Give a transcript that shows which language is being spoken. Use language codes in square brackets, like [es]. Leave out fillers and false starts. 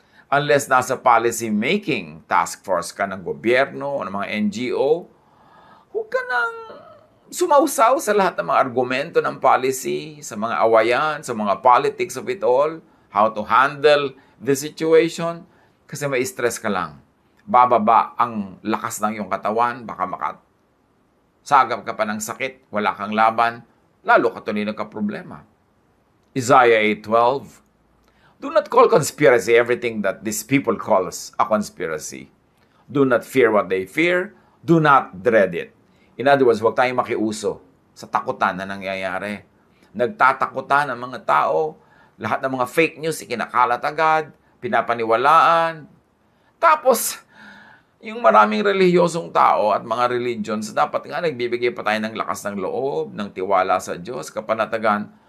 [tl] Unless nasa policy making task force ka ng gobyerno o ng mga NGO, huwag ka nang sumausaw sa lahat ng mga argumento ng policy, sa mga awayan, sa mga politics of it all, [en] how to handle the situation, [tl] kasi may stress ka lang. Bababa ang lakas ng iyong katawan, baka makasagap ka pa ng sakit, wala kang laban, lalo ka tuloy nagka-problema. [en] Isaiah 8:12, "Do not call conspiracy everything that these people calls a conspiracy. Do not fear what they fear, do not dread it." In other words, [tl] huwag tayong makiuso sa takutan na nangyayari. Nagtatakutan ang mga tao, lahat ng mga fake news ikinakalat agad, pinapaniwalaan. Tapos, yung maraming relihiyosong tao at mga religions, dapat nga nagbibigay pa tayo ng lakas ng loob, ng tiwala sa Diyos, kapanatagan.